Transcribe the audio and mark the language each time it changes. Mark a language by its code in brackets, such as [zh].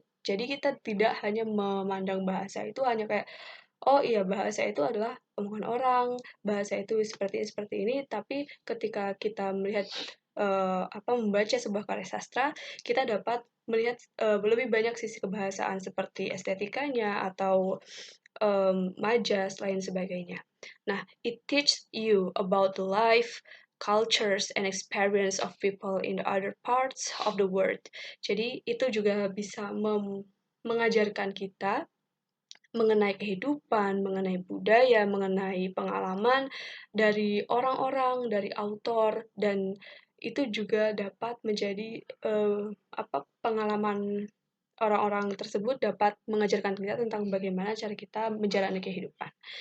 [id] Jadi kita tidak hanya memandang bahasa itu hanya kayak oh iya bahasa itu adalah omongan orang, bahasa itu seperti ini, tapi ketika kita melihat membaca sebuah karya sastra, kita dapat melihat lebih banyak sisi kebahasaan seperti estetikanya atau majas lain sebagainya. [en] Nah, it teaches you about the life, cultures, and experience of people in the other parts of the world. [id] Jadi itu juga bisa mengajarkan kita mengenai kehidupan, mengenai budaya, mengenai pengalaman dari orang-orang, dari autor, dan itu juga dapat menjadi pengalaman orang-orang tersebut dapat mengajarkan kita tentang bagaimana cara kita menjalani kehidupan.